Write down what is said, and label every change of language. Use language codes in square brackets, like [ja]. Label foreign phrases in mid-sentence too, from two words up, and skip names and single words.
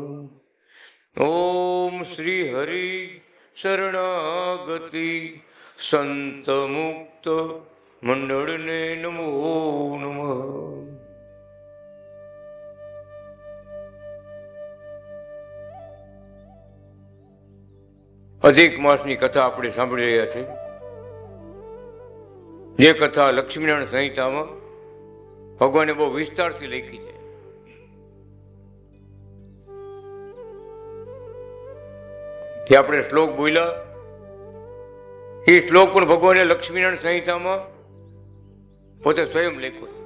[sa] ओम श्री हरि शरणागति संत मुक्त मंडल ने नमो नमः। [gu] અધિક માસની કથા આપણે સાંભળી રહ્યા છે। જે કથા લક્ષ્મીનારાયણ સંહિતામાં ભગવાને બહુ વિસ્તારથી લખી છે। જે આપણે શ્લોક બોલ્યા એ શ્લોક પણ ભગવાને લક્ષ્મીનારાયણ સંહિતામાં પોતે સ્વયં લખ્યો